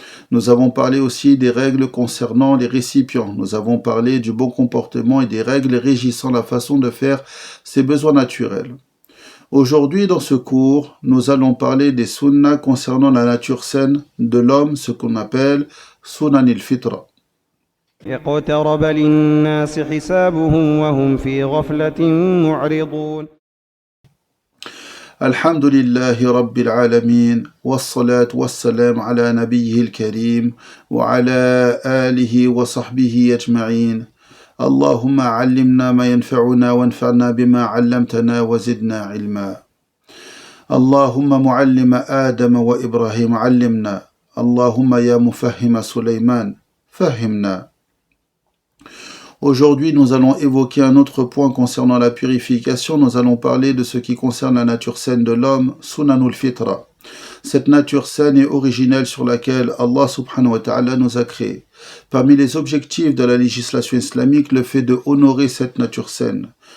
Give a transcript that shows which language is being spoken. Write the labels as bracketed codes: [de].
[fr] Nous avons parlé aussi des règles concernant les récipients. Nous avons parlé du bon comportement et des règles régissant la façon de faire ses besoins naturels. Aujourd'hui, dans ce cours, nous allons parler des sunnas concernant la nature saine de l'homme, ce qu'on appelle sunan al-fitra. [ar] اقترب للناس حسابهم وهم في غفلة معرضون. الحمد لله رب العالمين والصلاة والسلام على نبيه الكريم وعلى آله وصحبه أجمعين. اللهم علمنا ما ينفعنا وانفعنا بما علمتنا وزدنا علما. اللهم معلم آدم وإبراهيم علمنا. اللهم يا مفهم سليمان فهمنا. [fr] Aujourd'hui, nous allons évoquer un autre point concernant la purification. Nous allons parler de ce qui concerne la nature saine de l'homme, sunanul fitra. Cette nature saine et originelle sur laquelle Allah [ar] subhanahu wa ta'ala [fr] nous a créés. Parmi les objectifs de la législation islamique, le fait de honorer cette nature saine.